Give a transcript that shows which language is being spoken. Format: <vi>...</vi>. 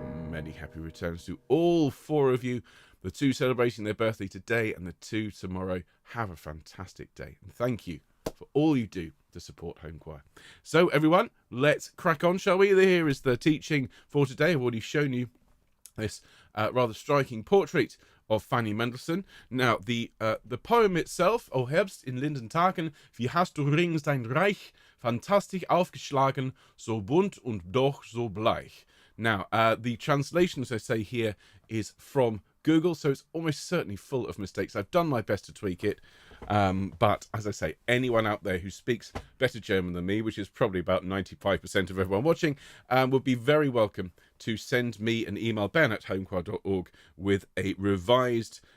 <en>Many happy returns to all 4 of you. The 2 celebrating their birthday today and the 2 tomorrow. Have a fantastic day. And thank you for all you do to support Home Choir. So everyone, let's crack on, shall we? Here is the teaching for today. I've already shown you this rather striking portrait of Fanny Mendelssohn. Now, the poem itself,</en> <de>O Herbst in linden Tagen, wie hast du rings dein Reich, fantastisch aufgeschlagen, so bunt und doch so bleich.</de> <en>Now, the translation, as I say here, is from Google, so it's almost certainly full of mistakes. I've done my best to tweak it, but as I say, anyone out there who speaks better German than me, which is probably about 95% of everyone watching, would be very welcome to send me an email, ben@homechoir.org, with a revised</en>